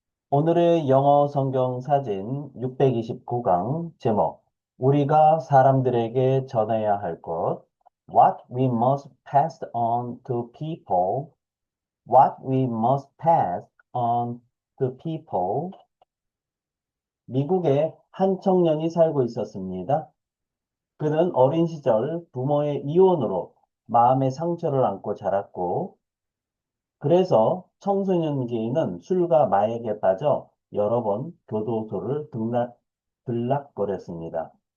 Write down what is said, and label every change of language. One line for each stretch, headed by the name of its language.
Korean: 오늘의 영어 성경 사진 629강 제목. 우리가 사람들에게 전해야 할 것.
English: What we must pass on to people. What we must pass on to people.
Korean: 미국에 한 청년이 살고 있었습니다. 그는 어린 시절 부모의 이혼으로 마음의 상처를 안고 자랐고, 그래서 청소년기에는 술과 마약에 빠져 여러 번 교도소를 들락거렸습니다.